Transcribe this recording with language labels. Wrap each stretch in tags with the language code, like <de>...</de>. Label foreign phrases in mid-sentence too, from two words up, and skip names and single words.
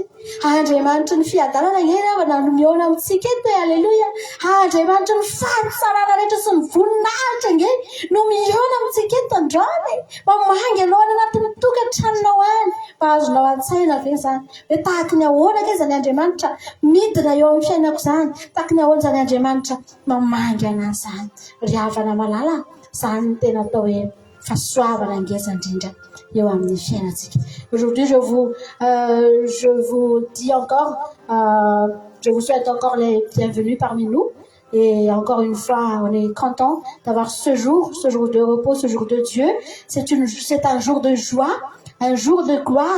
<mg>Andriamanitra ny fiadanana ngeny avana no miona amintsika ety aleluia Andriamanitra ny fahatsarana rehetra sy ny voninahitra ngeny no miona amintsika ety androany mamangy anao any anatin'ny tokantranonao any mba azonao an-tsaina ve zany hoe tahaka ny ahoana ke zany Andriamanitra midina eo amin'ny fiainako zany tahaka ny ahoana zany Andriamanitra mamangy anazy zany ry havana malala zany ny tena atao hoe fahasoavana ngeza indrindra eo amin'ny fiainantsika.</mg> <fr>Aujourd'hui je vous dis encore je vous souhaite encore les bienvenus parmi nous et encore une fois on est content d'avoir ce jour de repos, ce jour de Dieu. C'est un jour de joie, un jour de gloire.</fr>